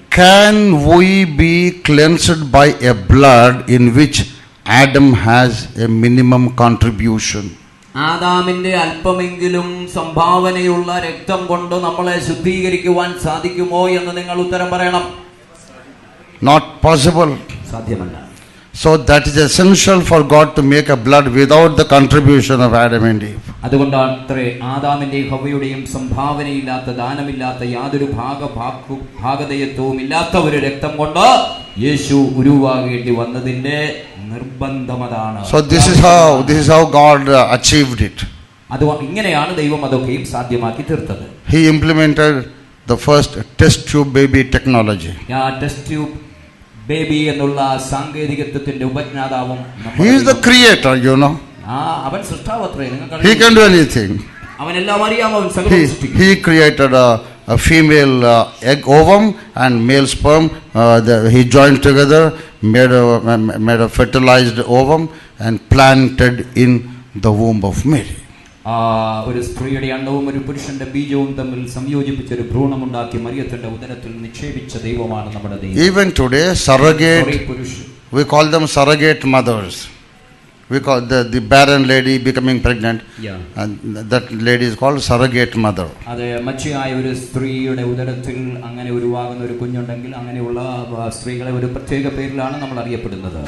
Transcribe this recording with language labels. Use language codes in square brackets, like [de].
[en] Can we be cleansed by a blood in which Adam has a minimum contribution? [ml] ആദാമിന്റെ അല്പമെങ്കിലും സംഭാവനയുള്ള രക്തം കൊണ്ട് നമ്മളെ ശുദ്ധീകരിക്കുവാൻ സാധിക്കുമോ എന്ന് നിങ്ങൾ ഉത്തരം പറയണം. [en] Not possible. [ml] സാധ്യമല്ല. [en] So that is essential for God to make a blood without the contribution of Adam and Eve. [ml] അതുകൊണ്ടാണ് അത്രേ ആദാമിന്റെയും ഹവ്വയുടെയും സംഭാവനയില്ലാത്ത, ദാനമില്ലാത്ത, യാതൊരു ഭാഗധേയത്വവും ഇല്ലാത്ത ഒരു രക്തം കൊണ്ട് യേശു ഉരുവാകേണ്ടി വന്നതിന്റെ നിർബന്ധമതാണ്. [en] So this is how God achieved it. [ml] അത് ഇങ്ങനെയാണ് ദൈവം അതൊക്കെയും സാധ്യമാക്കി തീർത്തത്. [en] He implemented the first test tube baby technology. [ml] Test tube baby എന്നുള്ള സാങ്കേതികത്വത്തിന്റെ ഉപജ്ഞാതാവും. [en] He is the creator, you know. [ml] അവൻ സൃഷ്ടാവത്രേ. [en] He can do anything. [ml] അവൻ എല്ലാം അറിയാം. അവൻ സകലവും സൃഷ്ടിക്കും. [en] He created a female egg ovum and male sperm. He joined together, made a fertilized ovum and planted in the womb of Mary. [ml] ഒരു സ്ത്രീയുടെ അണ്ടവും ഒരു പുരുഷന്റെ ബീജവും തമ്മിൽ സംയോജിപ്പിച്ച ഒരു ഭ്രൂണമുണ്ടാക്കി മറിയത്തിന്റെ ഉദരത്തിൽ നിക്ഷേപിച്ച ദൈവമാണ് നമ്മുടെ ദൈവം. [en] Even today, surrogate, we call them surrogate mothers. We call the barren lady becoming pregnant. Yeah. And that lady is called surrogate mother. [ml] അതെ, മച്ചിയായ ഒരു സ്ത്രീയുടെ ഉദരത്തിൽ അങ്ങനെ ഉരുവാകുന്ന ഒരു കുഞ്ഞുണ്ടെങ്കിൽ അങ്ങനെയുള്ള സ്ത്രീകളെ ഒരു പ്രത്യേക പേരിലാണ് നമ്മൾ അറിയപ്പെടുന്നത്.